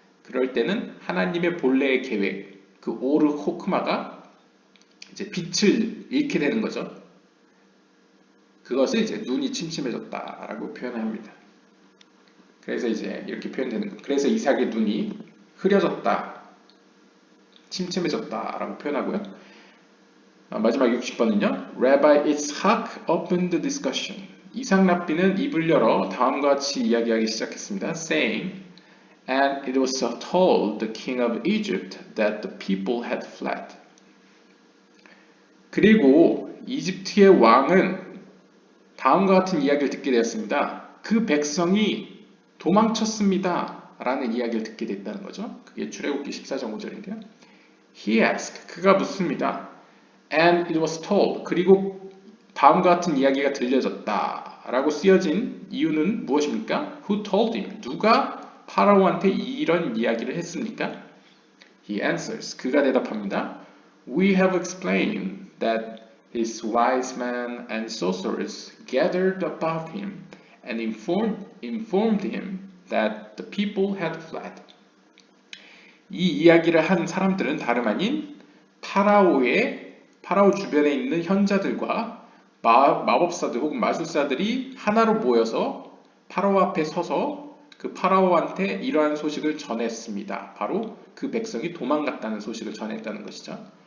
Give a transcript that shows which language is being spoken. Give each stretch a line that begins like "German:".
Korean: 그럴 때는 하나님의 본래의 계획, 그 오르 호크마가 이제 빛을 잃게 되는 거죠. 그것을 이제 눈이 침침해졌다라고 표현합니다. 그래서 이제 이렇게 표현되는 것. 그래서 이삭의 눈이 흐려졌다, 침침해졌다라고 표현하고요. 마지막 60번은요.
English: Rabbi Yitzhak opened the discussion.
Korean: 이삭 랍비는 입을 열어 다음과 같이 이야기하기 시작했습니다.
English: Saying, and it was told the king of Egypt that the people had fled.
Korean: 그리고 이집트의 왕은 다음과 같은 이야기를 듣게 되었습니다. 그 백성이 도망쳤습니다. 라는 이야기를 듣게 됐다는 거죠. 그게 출애굽기 14장 5절인데요.
English: He asked,
Korean: 그가 묻습니다.
English: And it was told,
Korean: 그리고 다음과 같은 이야기가 들려졌다. 라고 쓰여진 이유는 무엇입니까?
English: Who told him?
Korean: 누가 파라오한테 이런 이야기를 했습니까?
English: He answers,
Korean: 그가 대답합니다.
English: We have explained that his wise men and sorcerers gathered about him and informed him that the people had fled.
Korean: 이 이야기를 한 사람들은 다름 아닌 파라오 주변에 있는 현자들과 마법사들 혹은 마술사들이 하나로 모여서 파라오 앞에 서서 그 파라오한테 이러한 소식을 전했습니다. 바로 그 백성이 도망갔다는 소식을 전했다는 것이죠.